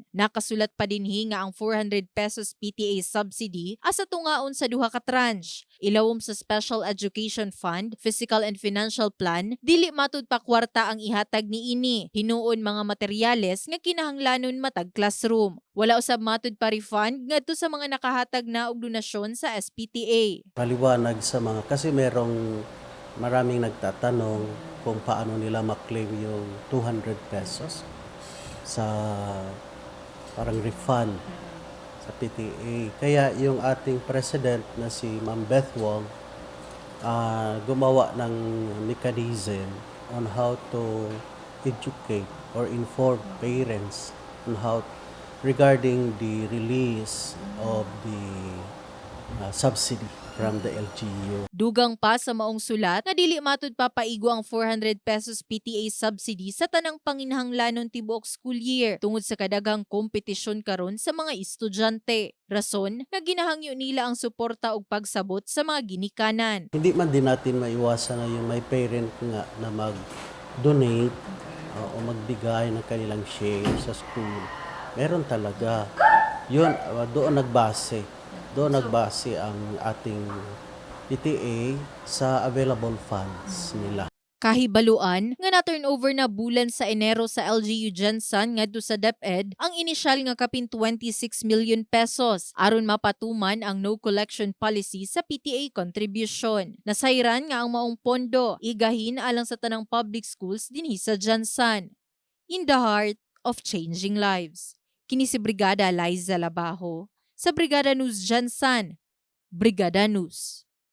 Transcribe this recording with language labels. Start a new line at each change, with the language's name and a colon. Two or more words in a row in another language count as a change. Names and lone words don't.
Cebuano: Nakasulat pa dinhi nga ang 400 pesos
English: PTA subsidy
Cebuano: asa tungaon sa duha ka tranche. Ilawom sa Special Education Fund, Physical and Financial Plan, dili matud pa kwarta ang ihatag niini. Hinuon mga materyales nga kinahanglanon matag classroom. Wala usab matud pa refund ngadto sa mga nakahatag na og donasyon sa SPTA.
Filipino: Maliwanag sa mga, kasi maraming nagtatanong kung paano nila maklaim yung 200 pesos sa parang refund sa PTA. Kaya yung ating president na si Ma'am Beth Wong gumawa ng
English: mechanism on how to educate or inform parents on how regarding the release of the subsidy from the LGU.
Cebuano: Dugang pa sa maong sulat nga dili matud pa paigo ang 400 pesos
English: PTA subsidy
Cebuano: sa tanang panginahanglanon tibuok school year tungod sa kadaghang kompetisyon karon sa mga estudyante. Rason nga ginahangyo nila ang suporta ug pagsabot sa mga ginikanan.
Filipino: Hindi man din natin maiwasan na yung may parent nga na mag-donate o magbigay ng kanilang share sa school. Meron talaga. Yun, doon nagbase ang ating PTA sa available funds nila.
Cebuano: Kahibaluan nga na-turnover na bulan sa Enero sa LGU Jansan ngadto sa DepEd ang inisyal nga kapin 26 million pesos aron mapatuman ang
English: no collection policy
Cebuano: sa
English: PTA contribution.
Cebuano: Nasayran nga ang maong pondo igahin alang sa tanang public schools dinhi sa Jansan.
English: In the heart of changing lives.
Cebuano: Kini si Brigada Liza Labajo sa Brigada News Jansan. Brigada News.